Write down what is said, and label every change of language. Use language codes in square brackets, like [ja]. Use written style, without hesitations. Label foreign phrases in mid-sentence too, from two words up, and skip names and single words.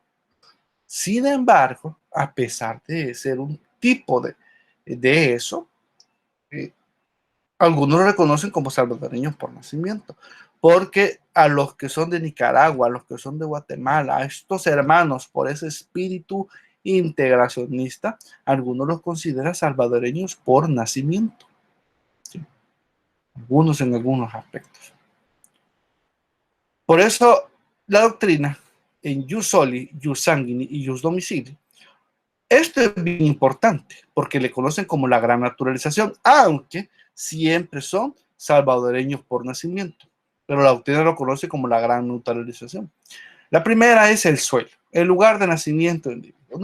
[es] Sin embargo, a pesar de ser un tipo de eso, algunos lo reconocen como salvadoreños por nacimiento, porque a los que son de Nicaragua, a los que son de Guatemala, a estos hermanos por ese espíritu integracionista, algunos los consideran salvadoreños por nacimiento. ¿Sí? Algunos en algunos aspectos. Por eso la doctrina en [la] jus soli, jus sanguini [es] y [la] jus domicili, [es] esto es bien importante porque le conocen como la gran naturalización, aunque siempre son salvadoreños por nacimiento, pero la doctrina lo conoce como la gran naturalización. La primera es el suelo, el lugar de nacimiento del individuo.